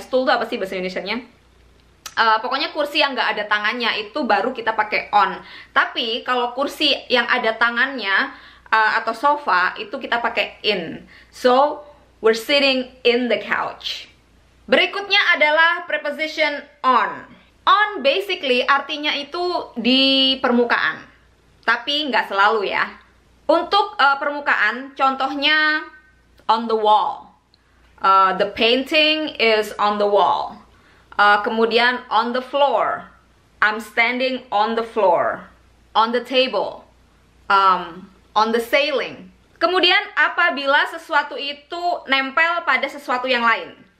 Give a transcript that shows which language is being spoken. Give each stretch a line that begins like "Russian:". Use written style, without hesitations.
Indonesian: Stool itu apa sih bahasa Indonesianya? Pokoknya kursi yang nggak ada tangannya itu baru kita pakai on. Tapi kalau kursi yang ada tangannya, atau sofa itu kita pakai in.
English: So, we're sitting in the couch.
Indonesian: Berikutnya adalah preposition on. On basically artinya itu di permukaan, tapi nggak selalu ya. Untuk permukaan, contohnya
English: on the wall. The painting is on the wall.
Indonesian: Kemudian
English: on the floor. I'm standing on the floor. On the table. On the ceiling.
Indonesian: Kemudian apabila sesuatu itu nempel pada sesuatu yang lain.